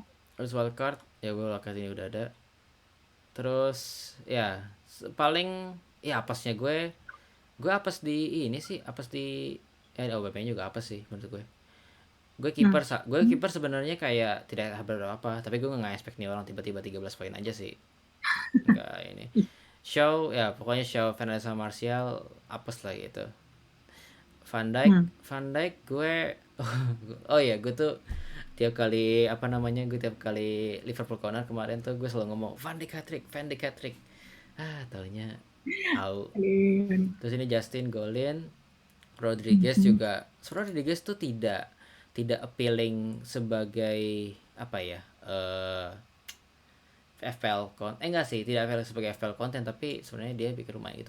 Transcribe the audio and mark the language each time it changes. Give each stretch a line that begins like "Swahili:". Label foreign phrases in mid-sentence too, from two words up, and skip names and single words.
Indonesian: terus wildcard ya gue lokasi ini udah ada. Terus ya paling ya apesnya gue apes di ini sih apes di OBP-nya juga apes sih menurut gue. Hmm. Gue kiper sebenarnya kayak tidak berapa apa tapi gue nggak expect nih orang tiba-tiba 13 poin aja sih. Nggak ini show ya pokoknya show Fernandes sama Martial apes lah gitu. Hmm. Van Dijk gue oh ya gue tuh tiap kali gue tiap kali Liverpool corner kemarin tuh gue selalu ngomong Van Dijk hat-trick taunya out. Kalian. Terus ini Justin golin. Rodriguez Hmm. juga Rodriguez tuh tidak appealing sebagai apa ya enggak sih, tidak FPL sebagai FPL konten, tapi sebenarnya dia bikin rumah gitu.